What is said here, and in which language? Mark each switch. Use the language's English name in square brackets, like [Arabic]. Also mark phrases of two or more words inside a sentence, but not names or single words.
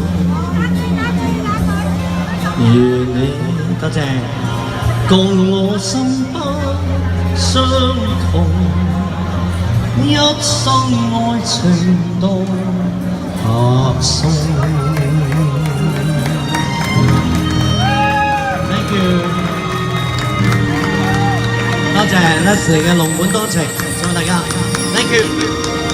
[Cantonese] 願你多謝共我心不相同，一生愛情都白送。 [English] Thank you， [Cantonese] 多謝 Leslie 嘅龍本多情，謝謝大家 ， [English] Thank you。